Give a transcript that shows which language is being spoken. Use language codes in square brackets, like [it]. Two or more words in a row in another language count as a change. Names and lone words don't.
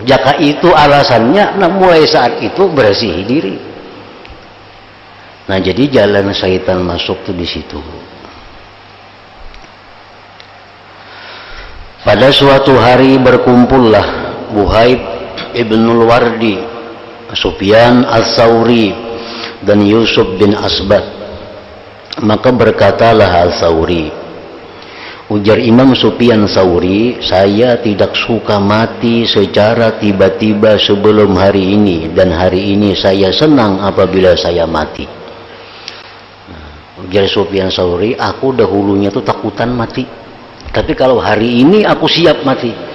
[id] Jaka itu alasannya, nah mulai saat itu bersihi diri. Nah jadi jalan syaitan masuk tuh di situ. Pada suatu hari berkumpullah Wuhaib ibnul Wardi, Sufyan Ats-Tsauri dan Yusuf bin Asbat. Maka berkatalah Ats-Tsauri, ujar Imam Sufyan Tsauri, saya tidak suka mati secara tiba-tiba sebelum hari ini, dan hari ini saya senang apabila saya mati. Ujar Sufyan Tsauri, aku dahulunya tuh takutan mati, tapi kalau hari ini aku siap mati.